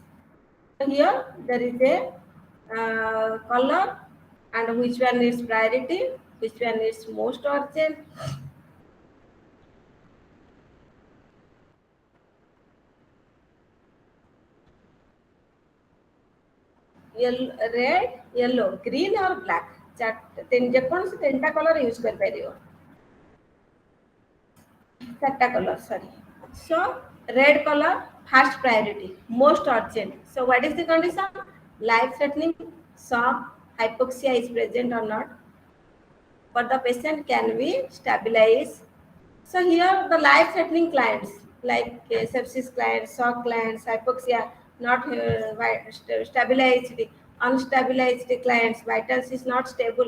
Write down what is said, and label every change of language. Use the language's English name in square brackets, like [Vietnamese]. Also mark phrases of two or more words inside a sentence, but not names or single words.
[English] So here there is a color and which one is priority, which one is most urgent. Red, yellow, green or black. [Odia] ଯେକୌଣସି ତିନିଟା [English] colour use [Odia] କରିପାରିବ, ଚାରିଟା କଲର ସରି. [English] So red color, first priority, most urgent. So what is the condition? Life threatening, shock, hypoxia is present or not, but the patient can be stabilized. So here the life threatening clients like sepsis clients, shock clients, hypoxia, not stabilized, unstabilized clients, vitals is not stable.